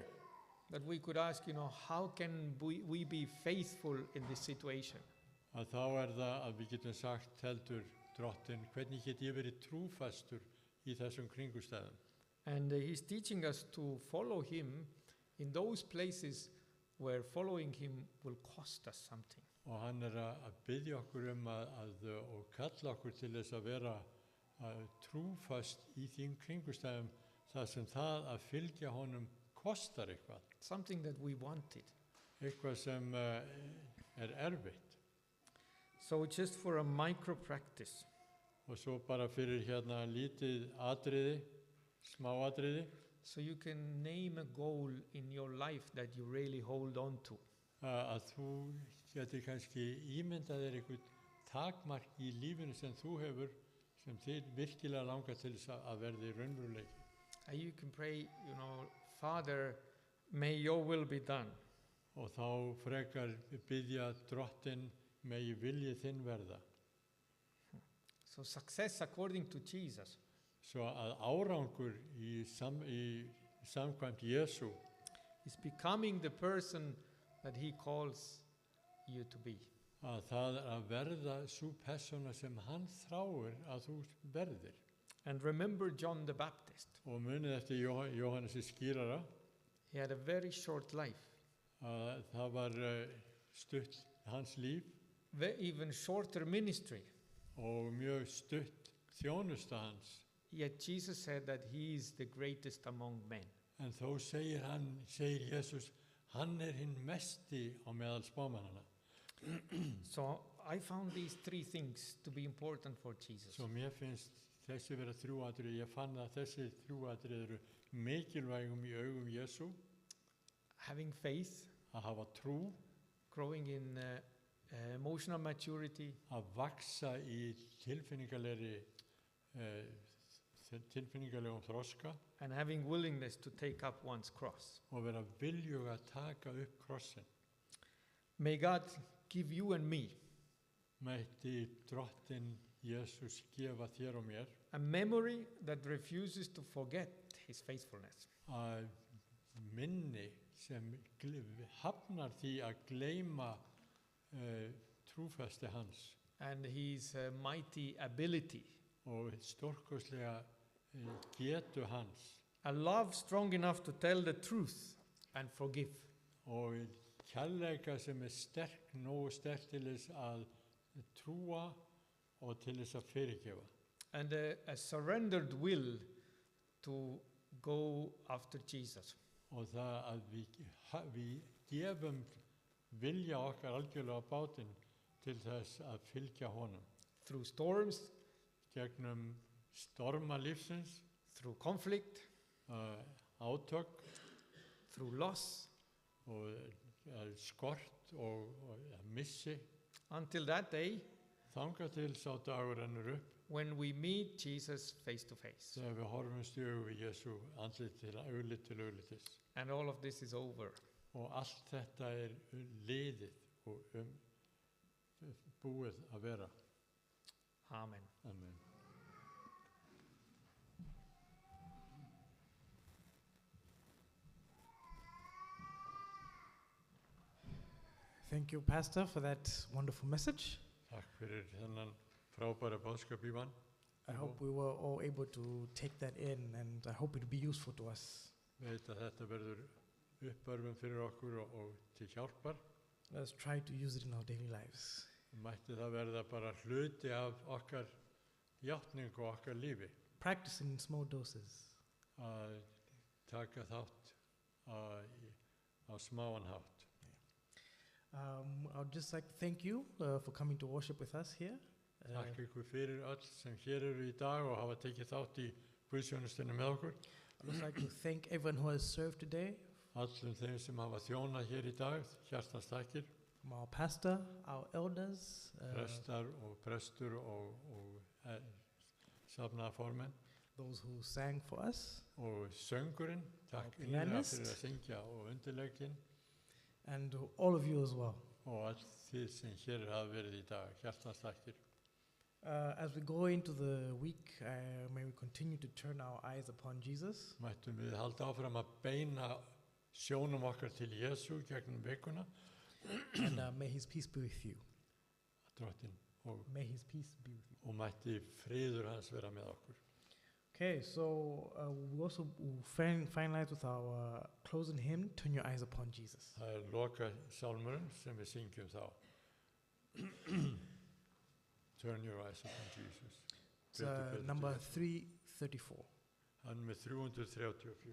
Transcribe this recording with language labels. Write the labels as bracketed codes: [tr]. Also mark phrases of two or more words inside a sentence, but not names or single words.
[en] But we could ask, how can we be faithful in this situation? [is] Að þá það að við getum sagt heldur Drottin, hvernig get ég verið trúfastur í þessum kringustæðum? [en] And he's teaching us to follow him in those places where following him will cost us something. [is] Og hann að biðja okkur og kalla okkur til þess að vera trúfast í þín kringustæðum þar sem það að fylgja honum kostar eitthvað. [en] Something that we wanted. [is] Eitthvað sem erfitt. [en] So just for a micro practice. [is] Og svo bara fyrir hérna lítið atriði, smá atriði. [en] So you can name a goal in your life that you really hold on to. [is] Að þú getur kannski ímyndað þér eitthvað takmark í lífinu sem þú hefur sem þið virkilega langar til þess að verði raunveruleiki. [en] You can pray, Father, may your will be done. [is] Og þá frekar biðja Drottin, megi vilji þinn verða. [en] So success according to Jesus. [is] Svo að árangur í samkvæmt Jesú [en] is becoming the person that he calls you to be. [is] Að það að verða sú persóna sem hann þráir að þú verðir. [en] And remember John the Baptist. [is] Og munið eftir Jóhannesi skírara. [en] He had a very short life. [is] Það var stutt hans líf. [en] Even shorter ministry. [is] Og mjög stutt þjónusta hans. [en] Yet Jesus said that he is the greatest among men. [is] En þó segir Jesus, hann hinn mesti á meðal spámannanna. [en] So I found these three things to be important for Jesus. [is] Svo mér finnst þessi vera þrjú atriði, ég fann að þessi þrjú atriði eru mikilvægum í augum Jesú. [en] Having faith. [is] Að hafa trú. [en] Growing in emotional maturity. [is] Að vaksa í tilfinningalegum þroska. [en] And having willingness to take up one's cross. [is] Og vera viljug að taka upp krossin. [en] May God give you and me [is] mætti Drottin Jesus gefa þér og mér [en] a memory that refuses to forget his faithfulness. [is] Að minni sem hafnar því að gleyma trúfesti hans. [en] And his mighty ability. [is] Og stórkostlega getu hans. [en] A love strong enough to tell the truth and forgive. [is] Og kærleika sem sterk, nógu sterk til þess að trúa og til þess að fyrirgefa. [en] And a surrendered will to go after Jesus. [is] Og það að við gefum vilja okkar algjörlega á bátinn til þess að fylgja honum. [en] Through storms. [is] Gegnum storma lífsins. [en] Through conflict. [is] Átök. [en] Through loss. [is] Og skort og missi. [en] Until that day. [is] Þangað til sá dagur rennur upp. [en] When we meet Jesus face to face. [is] Þegar við horfumst í augu við Jesú andlit til auglitis. [en] And all of this is over. [is] Og allt þetta liðið og búið að vera. [en] Amen. [is] Amen. [en] Thank you, Pastor, for that wonderful message. [is] Takk fyrir þennan frábæra boðskap, Ívan. [en] I hope we were all able to take that in, and I hope it will be useful to us. [is] Veit að þetta verður uppörfun fyrir okkur og til hjálpar. [en] Let's try to use it in our daily lives. [is] Mætti það verða bara hluti af okkar játningu og okkar lífi. [en] Practicing in small doses. [is] Að taka þátt á smáan hátt. [en] I would just like to thank you for coming to worship with us here. [is] Takk ykkur fyrir öll sem hér eru í dag og hafa tekið þátt í guðsþjónustunni með okkur. [en] I'd also like to thank everyone who has served today. [is] Allum þeim sem hafa þjónað hér í dag, hjartans takkir. [en] From our pastor, our elders. [is] Prestar og prestur og safnaðarformenn. [en] Those who sang for us. [is] Og söngurinn, takk innilega fyrir að syngja og undirlegginn. [en] And all of you as well. [is] og allt þið sem hér hafa verið í dag. Hjartans þakkir. [en] As we go into the week, may we continue to turn our eyes upon Jesus. [is] Mættum við halda áfram að beina sjónum okkar til Jésu gegnum vikuna. [en] And may his peace be with you. [is] Drottinn, og, [en] May his peace be with you. [is] og mætti friður hans vera með okkur. [en] Okay, so we also will finalize with our closing hymn, Turn Your Eyes Upon Jesus. [is] Það loka sálmurinn sem við syngjum þá. [en] Turn your eyes upon Jesus. It's number 334. [is] Hann með 334.